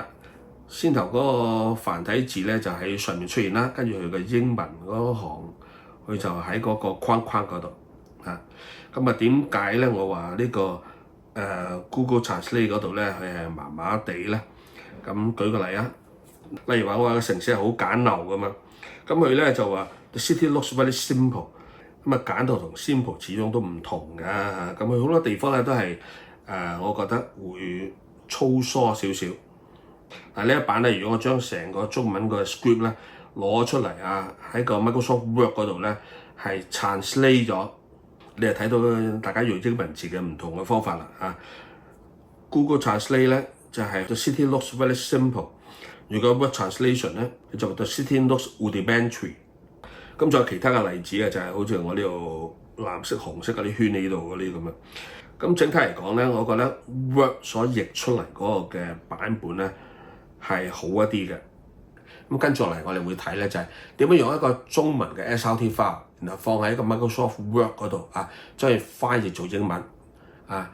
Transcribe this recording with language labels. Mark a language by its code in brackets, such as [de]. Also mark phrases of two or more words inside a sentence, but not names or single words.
[yue] 先頭嗰個繁體字咧就喺上面出現啦，跟住佢嘅英文嗰行佢就喺嗰個框框嗰度啊。咁啊點解咧？我話呢個Google Translate 嗰度咧佢係麻麻地咧。咁舉個例啊，例如話我話個城市係好簡陋噶嘛，咁佢咧就話 [en] The city looks very simple。 [yue] 咁啊簡陋同 simple 始終都唔同㗎，咁佢好多地方咧都係我覺得會粗疏少少。但係呢一版咧，如果我將成個中文個 script 咧攞出嚟啊，喺個 Microsoft Word 嗰度咧係 translate 咗，你就睇到大家用英文字嘅唔同嘅方法啦啊。Google Translate 咧就係 [en] The city looks very simple， [yue] 如果 Word Translation 咧就 [en] The city looks rudimentary。 [yue] 咁仲有其他嘅例子嘅，就係好似我呢度藍色、紅色嗰啲圈喺呢度嗰啲咁樣。咁整體嚟講咧，我覺得 Word 所譯出嚟嗰個嘅版本咧係好一啲嘅。咁跟住落嚟，我哋會睇咧就係點樣用一個中文嘅 [en] SRT file， [yue] 然後放喺一個 Microsoft Word 嗰度啊，將佢翻譯做英文啊。